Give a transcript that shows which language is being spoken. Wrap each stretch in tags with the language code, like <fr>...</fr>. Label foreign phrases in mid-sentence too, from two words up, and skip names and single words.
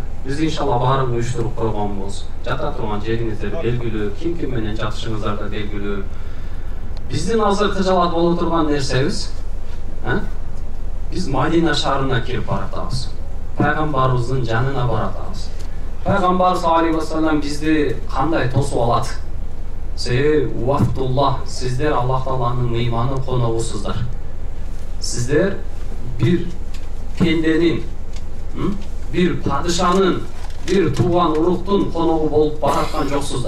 <ky>Биз иншалла баарын уюштуруп койгонбуз. Жата турган жериңиздер белгилүү, ким менен жатышыңыздар да белгилүү. Биздин азыр кыжалат боло турган нерсебиз, биз Мадина шаарына кирип баратабыз. Пайгамбарыбыздын жанына баратабыз. Пайгамбар</ky> <ar>صلى الله عليه وسلم</ar> <ky>бизди кандай тосуп алат? Уафтуллах, сиздер Аллах Тааланын мейманы, коногусуздар. Сиздер бир пенденин, бир падышанын, бир тууган уруктун коногу болуп бараткан жоксуздар.</ky>